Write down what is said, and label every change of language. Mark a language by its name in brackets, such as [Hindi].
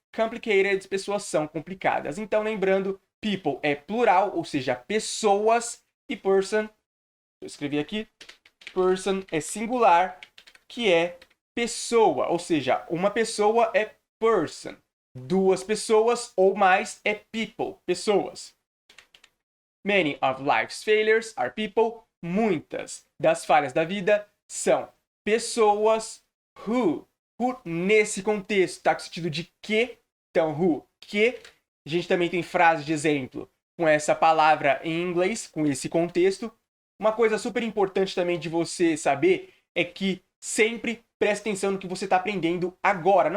[Portuguese] Complicated, pessoas são complicadas. Então, lembrando, people é plural, ou seja, pessoas. E person, eu escrevi aqui, person é singular, que é pessoa. Ou seja, uma pessoa é person. Duas pessoas ou mais é people, pessoas. [English] Many of life's failures are people. [Portuguese] Muitas das falhas da vida são pessoas. Who nesse contexto está com o sentido de que. Então, who, que. A gente também tem frases de exemplo com essa palavra em inglês, com esse contexto. Uma coisa super importante também de você saber é que sempre preste atenção no que você está aprendendo agora.